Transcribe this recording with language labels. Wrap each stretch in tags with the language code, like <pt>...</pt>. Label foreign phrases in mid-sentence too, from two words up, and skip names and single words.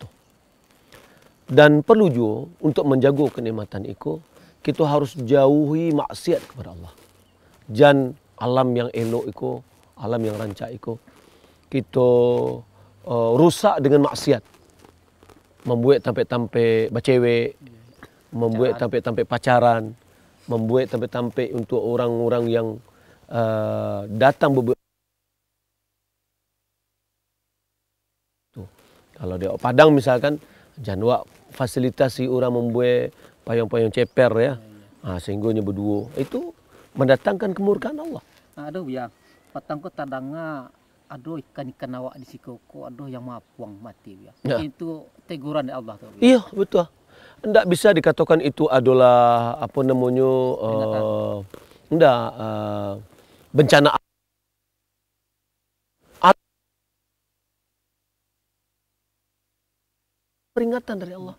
<id>Dan perlu juga untuk menjaga kenikmatan itu, kita harus jauhi maksiat kepada Allah. Dan alam yang elok itu, alam yang rancak itu, kita rusak dengan maksiat. Membuat tampe-tampe bercewek, membuat tampe-tampe pacaran, membuat tampe-tampe untuk orang-orang yang datang kalau di Padang misalkan, jangan fasilitasi orang membuat payung-payung ceper ya, sehingga berdua itu mendatangkan kemurkaan Allah. Aduh ya,</id> <min>patang ko tadanga aduh ikan-ikan awak di sikoko, aduh yang mapuang mati ya.</min> <id>Itu teguran dari Allah tuh. Iya betul. Tidak bisa dikatakan itu adalah apa namanya bencana. Peringatan dari Allah.</id>